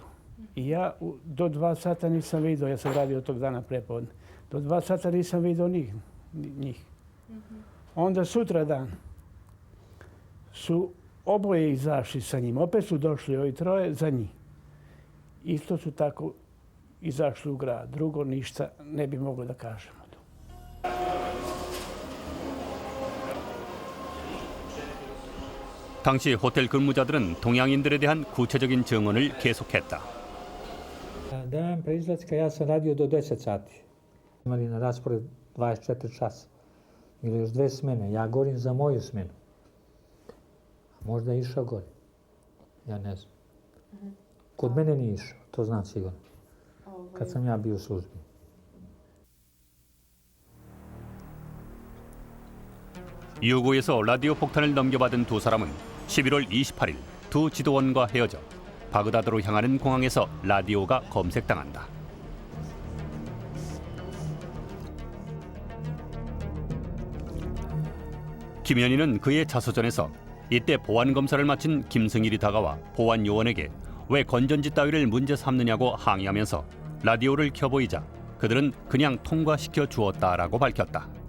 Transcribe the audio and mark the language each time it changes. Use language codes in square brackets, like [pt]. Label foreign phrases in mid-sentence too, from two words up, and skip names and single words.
[sr] I ja do 2 sata nisam vidio, ja sam radio tog dana prepodne, do 2 sata nisam vidio njih. Onda sutradan su oboje izašli sa njim, opet su došli ovi troje za njih. Isto su tako izašli u grad, drugo ništa ne bi moglo da kažemo. [ko] 당시 호텔 근무자들은 동양인들에 대한 구체적인 증언을 계속했다. [sr] Dan pre izlaska ja sam radio do 10 sati. Imali na raspored 24 časa. Ili još 2 smene. Ja govorim za moju smenu. Možda je išao gore. Ja ne znam. Kod mene nije išao, to znam sigurno. Kad sam ja bio u službi. [ko] 유구에서 라디오 폭탄을 넘겨받은 두 사람은 11월 28일 두 지도원과 헤어져 바그다드로 향하는 공항에서 라디오가 검색당한다. 김현희는 그의 자서전에서 이때 보안 검사를 마친 김승일이 다가와 보안 요원에게 왜 건전지 따위를 문제 삼느냐고 항의하면서 라디오를 켜보이자 그들은 그냥 통과시켜 주었다라고 밝혔다.